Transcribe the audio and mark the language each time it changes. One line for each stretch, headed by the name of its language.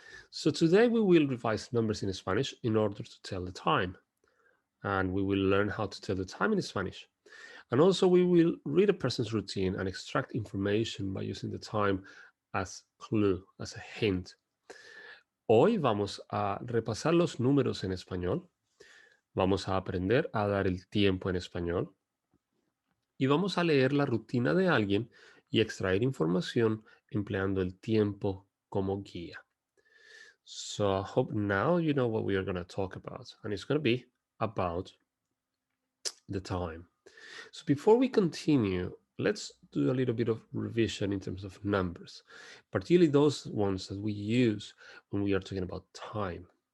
English: So today we will revise numbers in Spanish in order to tell the time. And we will learn how to tell the time in Spanish. And also we will read a person's routine and extract information by using the time as clue, as a hint.
Spanish: Hoy vamos a repasar los números en español, vamos a aprender a dar el tiempo en español y vamos a leer la rutina de alguien y extraer información empleando el tiempo como guía.
English: So I hope now you know what we are going to talk about, and it's going to be about the time. So before we continue, let's do a little bit of revision in terms of numbers, particularly those ones that we use when we are talking about time.